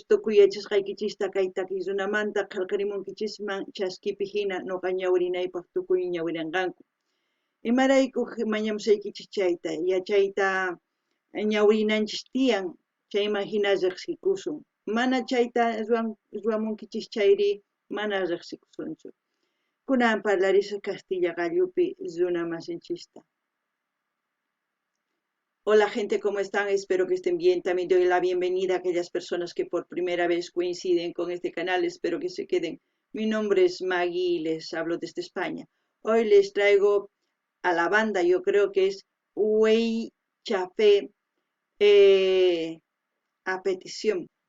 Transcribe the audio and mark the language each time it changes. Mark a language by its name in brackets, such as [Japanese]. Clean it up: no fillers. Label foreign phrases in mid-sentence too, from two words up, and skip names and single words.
[Quechua] tukuy yachasqaykichista kay takiy runamanta qillqarimunkichisman chaskipi hina nuqa ñawrinaypaq tukuy ñawirinqanku imarayku mañamusaykichis chayta yachayta ñawrinanchis tiyan chayman hina riqsikusun mana chayta ruwamunkichis chayri mana riqsikusunchu kunan parlarisqa Castilla gallupi runa masinchista. [Spanish] Hola gente, ¿cómo están? Espero que estén bien. También doy la bienvenida a aquellas personas que por primera vez coinciden con este canal. Espero que se queden. Mi nombre es Maggie y les hablo desde España. Hoy les traigo a la banda, yo creo que es Uey Chafé a petición.